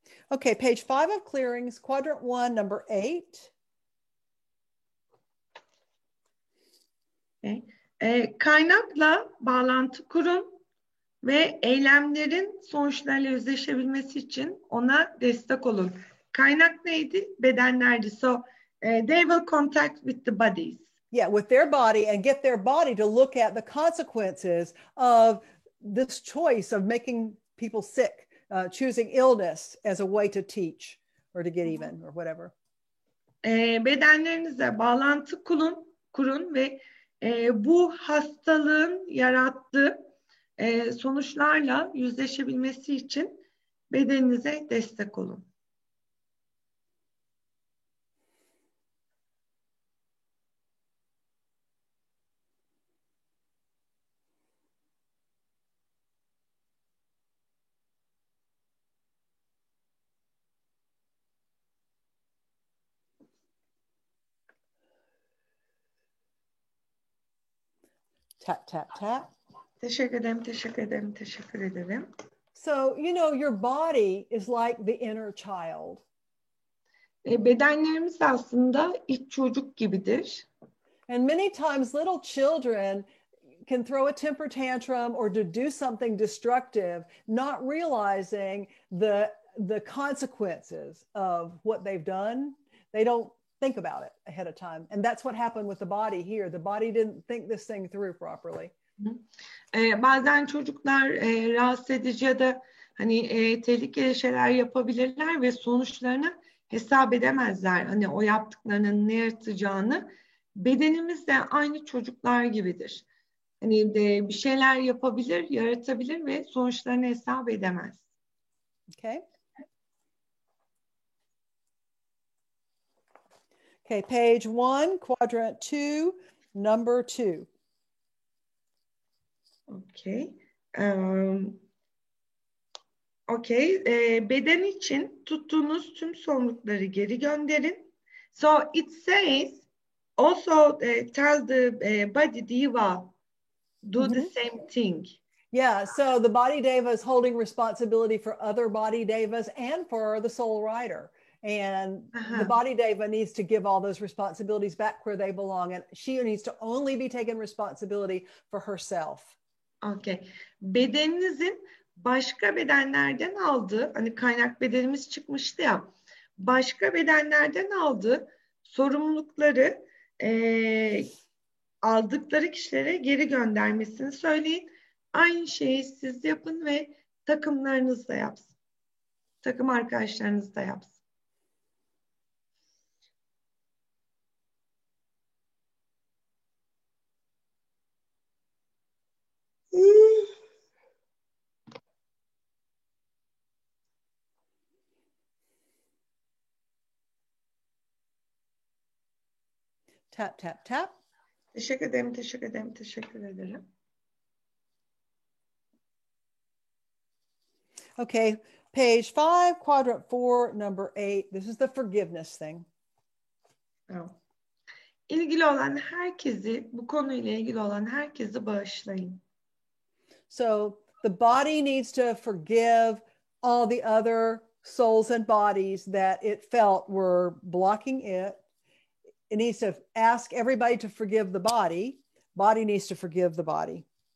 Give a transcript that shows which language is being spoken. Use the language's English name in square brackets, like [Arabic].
[English] Okay, page 5 of clearings, quadrant 1, number 8. Okay. [Turkish] Kaynakla bağlantı kurun ve eylemlerin sonuçlarıyla yüzleşebilmesi için ona destek olun. Kaynak neydi? Bedenlerdi. [English] So they will contact with the bodies. Yeah, with their body, and get their body to look at the consequences of this choice of making people sick, choosing illness as a way to teach or to get even or whatever. [Turkish] Bedenlerinize bağlantı kurun ve bu hastalığın yarattığı sonuçlarla yüzleşebilmesi için bedeninize destek olun. [English] Tap, tap, tap. [Turkish] Teşekkür ederim, teşekkür ederim, teşekkür ederim. [English] So, you know, your body is like the inner child. [Turkish] Bedenlerimiz aslında iç çocuk gibidir. [English] And many times little children can throw a temper tantrum or to do something destructive, not realizing the consequences of what they've done. They don't think about it ahead of time. And that's what happened with the body here. The body didn't think this thing through properly. [Turkish] Bazen çocuklar rahatsız edici ya da hani tehlikeli şeyler yapabilirler ve sonuçlarını hesap edemezler. Hani o yaptıklarının ne yaratacağını. Bedenimiz de aynı çocuklar gibidir. Hani bir şeyler yapabilir, yaratabilir ve sonuçlarını hesap edemez. [English] Okay. Okay, page 1, quadrant 2, number 2. Okay. Okay. [Turkish] Beden için tuttuğunuz tüm sorumlulukları geri gönderin. [English] So it says also tell the body diva do the same thing. Yeah, so the body deva is holding responsibility for other body devas and for the soul rider. And the body deva needs to give all those responsibilities back where they belong. And she needs to only be taking responsibility for herself. Okay. [Turkish] Bedeninizin başka bedenlerden aldığı, hani kaynak bedenimiz çıkmıştı ya, başka bedenlerden aldığı sorumlulukları aldıkları kişilere geri göndermesini söyleyin. Aynı şeyi siz yapın ve takımlarınız da yapsın. Takım arkadaşlarınız da yapsın. [English] Tap, tap, tap. [Turkish] Teşekkür ederim, teşekkür ederim, teşekkür ederim. [English] Okay, page 5, quadrant 4, number 8. This is the forgiveness thing. [Turkish] Tamam. İlgili olan herkesi, bu konuyla ilgili olan herkesi bağışlayın. [English] So the body needs to forgive all the other souls and bodies that it felt were blocking it. It needs to ask everybody to forgive the body. Body needs to forgive the body.